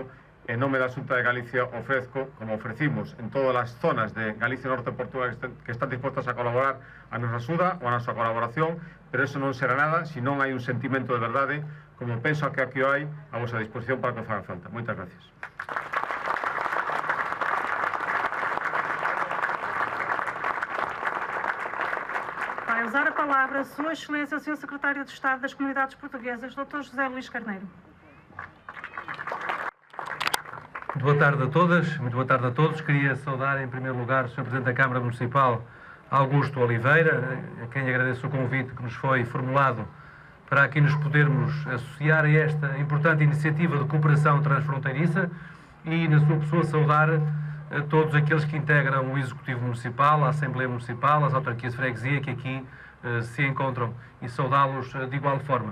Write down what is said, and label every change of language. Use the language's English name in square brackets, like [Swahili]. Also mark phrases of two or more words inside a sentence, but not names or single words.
[Galician] En nome da Xunta de Galicia ofrezco, como ofrecimos en todas as zonas de Galicia e Norte de Portugal que están dispostas a colaborar, a nosa axuda ou a nosa colaboración, pero eso non será nada se non hai un sentimento de verdade, como penso que aquí hai, a vosa disposición para que faga falta. Moitas gracias. [Portuguese] Vai usar a palavra Sua Excelência, o Sr. Secretário de Estado das Comunidades Portuguesas, Dr. José Luís Carneiro. Muito boa tarde a todas, muito boa tarde a todos. Queria saudar, em primeiro lugar, o Sr. Presidente da Câmara Municipal, Augusto Oliveira, a quem agradeço o convite que nos foi formulado para aqui nos podermos associar a esta importante iniciativa de cooperação transfronteiriça e, na sua pessoa, saudar a todos aqueles que integram o Executivo Municipal, a Assembleia Municipal, as autarquias de freguesia que aqui se encontram e saudá-los de igual forma.